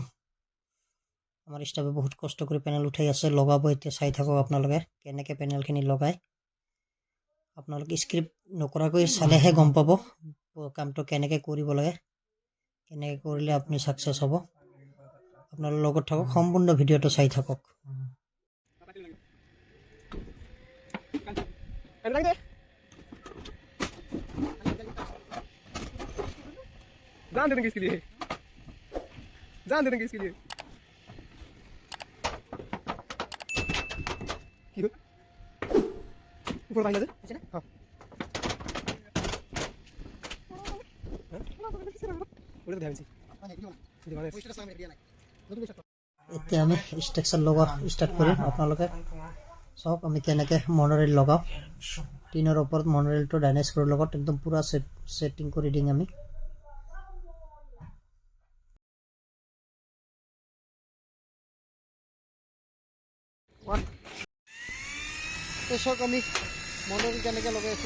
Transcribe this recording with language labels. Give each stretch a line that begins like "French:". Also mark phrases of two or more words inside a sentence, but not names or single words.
Assamese: আমাৰ ষ্টাফে বহুত কষ্ট কৰি পেনেল উঠাই আছে, লগাব। এতিয়া চাই থাকক আপোনালোকে কেনেকৈ পেনেলখিনি লগায়। আপোনালোকে স্ক্ৰিপ্ট নকৰাকৈ চালেহে গম পাব কামটো কেনেকৈ কৰিব লাগে, কেনেকৈ কৰিলে আপুনি ছাকচেছ হ'ব। আপোনালোকৰ লগত থাকক, সম্পূৰ্ণ ভিডিঅ'টো চাই থাকক।
Hindi: जान दे देंगे इसके लिए, जान दे देंगे इसके लिए। ऊपर भाई लगे हाँ उधर ध्यान से
Assamese: এতিয়া আমি ষ্ট্ৰাকচাৰ লগোৱা ষ্টাৰ্ট কৰিম। আপোনালোকে চাওক আমি কেনেকৈ মনোৰেল লগাওঁ। টিনৰ ওপৰত মনোৰেলটো ডাইনাস্ক্ৰুৰ লগত একদম পূৰা ছেটিং কৰি দিম আমি। চাওক আমি মনোৰেল কেনেকৈ লগাই আছোঁ।